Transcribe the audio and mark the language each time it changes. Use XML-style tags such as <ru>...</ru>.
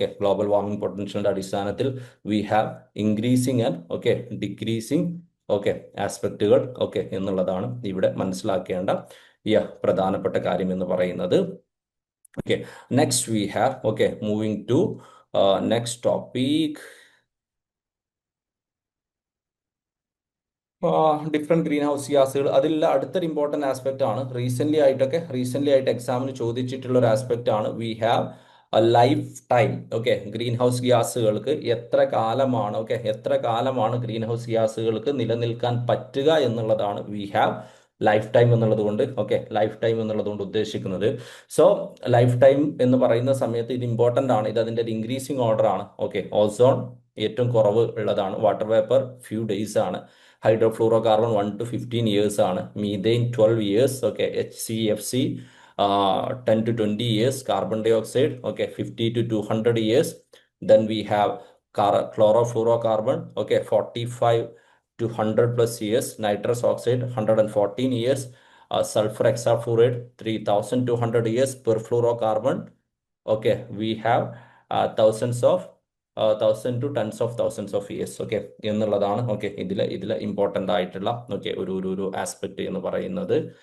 <ml>Global warming പൊട്ടൻഷ്യലിന്റെ അടിസ്ഥാനത്തിൽ</ml> <en>we have increasing and decreasing</en> <ml>ആസ്പെക്റ്റുകൾ എന്നുള്ളതാണ് ഇവിടെ മനസ്സിലാക്കേണ്ട പ്രധാനപ്പെട്ട കാര്യം എന്ന് പറയുന്നത്.</ml> <en>Next we have, moving to next topic.</en> <ml>Different green house ഗ്യാസുകൾ. അതിൽ അടുത്തൊരു ഇമ്പോർട്ടൻ്റ് ആസ്പെക്റ്റ് ആണ് റീസെൻ്റ്ലി ആയിട്ട് എക്സാമിന് ചോദിച്ചിട്ടുള്ള ഒരു ആസ്പെക്റ്റ് ആണ് we have life time. Green house ഗ്യാസുകൾക്ക് എത്ര കാലമാണ് ഗ്രീൻ ഹൗസ് ഗ്യാസുകൾക്ക് നിലനിൽക്കാൻ പറ്റുക എന്നുള്ളതാണ് വി ഹാവ് ലൈഫ് ടൈം എന്നുള്ളത് കൊണ്ട് ഉദ്ദേശിക്കുന്നത്. സോ ലൈഫ് ടൈം എന്ന് പറയുന്ന സമയത്ത് ഇത് ഇമ്പോർട്ടൻ്റ് ആണ്. ഇത് അതിൻ്റെ ഒരു ഇൻക്രീസിങ് ഓർഡർ ആണ്. ഓസോൺ ഏറ്റവും കുറവ് ഉള്ളതാണ്. വാട്ടർ വേപ്പർ ഫ്യൂ ഡേയ്സ് ആണ്. ഹൈഡ്രോഫ്ലൂറോ കാർബൺ</ml> <en>1 to 15 years</en> <ml>ആണ്. Methane 12 years.</ml> <en>HCFC 10 to 20 years. Carbon dioxide 50 to 200 years. Then we have chlorofluorocarbon 45 to 100 plus years. Nitrous oxide 114 years. Sulfur hexafluoride 3200 years. Perfluorocarbon we have thousands to tens of thousands of years</en> <ml>എന്നുള്ളതാണ് ഇതിലെ important ആയിട്ടുള്ള ഒരു aspect എന്ന് പറയുന്നത്.</ml>